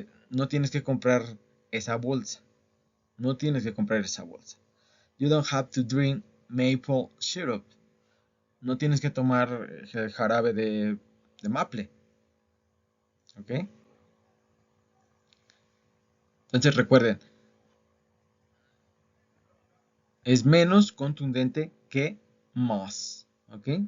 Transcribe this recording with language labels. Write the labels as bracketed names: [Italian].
[Spanish] No tienes que comprar esa bolsa. No tienes que comprar esa bolsa. [English] You don't have to drink maple syrup. [Spanish] No tienes que tomar jarabe de maple. ¿Ok? Entonces recuerden, es menos contundente que más. ¿Ok?